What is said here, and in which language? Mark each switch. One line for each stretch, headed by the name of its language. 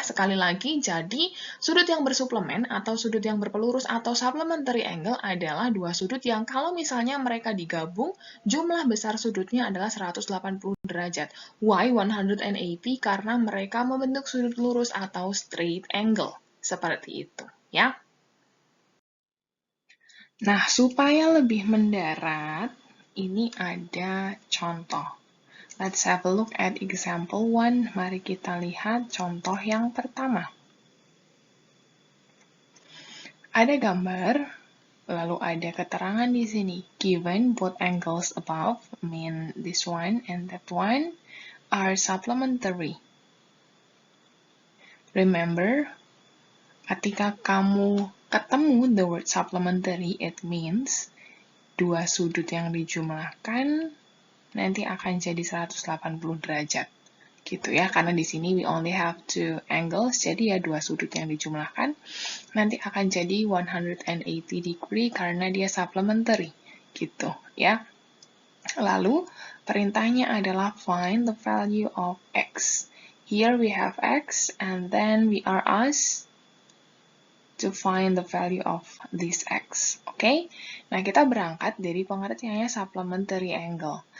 Indonesian: Sekali lagi, jadi sudut yang bersuplemen atau sudut yang berpelurus atau supplementary angle adalah dua sudut yang kalau misalnya mereka digabung, jumlah besar sudutnya adalah 180 derajat.
English: Why 180?
Indonesian: Karena mereka membentuk sudut lurus atau
English: straight angle.
Indonesian: Seperti itu, ya. Nah, supaya lebih mendarat, ini ada contoh. Let's have a look at example 1. Mari kita lihat contoh yang pertama. Ada gambar, lalu ada keterangan di sini.
English: Given both angles above, mean this one and that one, are supplementary. Remember,
Indonesian: ketika kamu ketemu
English: the word supplementary, it means
Indonesian: dua sudut yang dijumlahkan nanti akan jadi 180 derajat. Gitu ya, karena di sini
English: we only have two angles,
Indonesian: jadi ya dua sudut yang dijumlahkan nanti akan jadi 180 degree karena dia supplementary. Gitu ya. Lalu, perintahnya adalah
English: find the value of x. Here we have x, and then we are asked to find the value of this x.
Indonesian: Oke? Nah, kita berangkat dari pengertiannya supplementary angle.